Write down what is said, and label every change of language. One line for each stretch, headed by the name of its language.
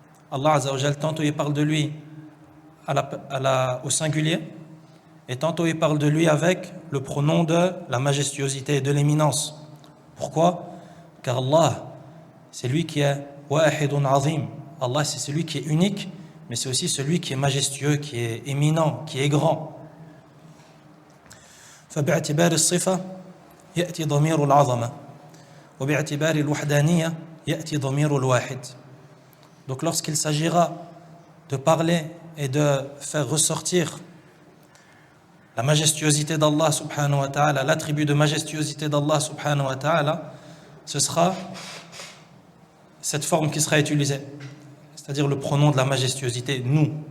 French: Allah Azza wa Jal, tantôt il parle de lui au singulier, et tantôt il parle de lui avec le pronom de la majestuosité et de l'éminence. Pourquoi? Car Allah, c'est lui qui est
Arabic: wahidun azim.
French: Allah, c'est celui qui est unique, mais c'est aussi celui qui est majestueux, qui est éminent, qui est grand.
Arabic: فباعتبار الصفة يأتي ضمير العظمة وباعتبار الوحدانية يأتي ضمير الواحد.
French: Donc lorsqu'il s'agira de parler et de faire ressortir la majestuosité d'Allah subhanahu wa ta'ala, l'attribut de majestuosité d'Allah subhanahu wa ta'ala, ce sera cette forme qui sera utilisée, c'est-à-dire le pronom de la majestuosité, nous.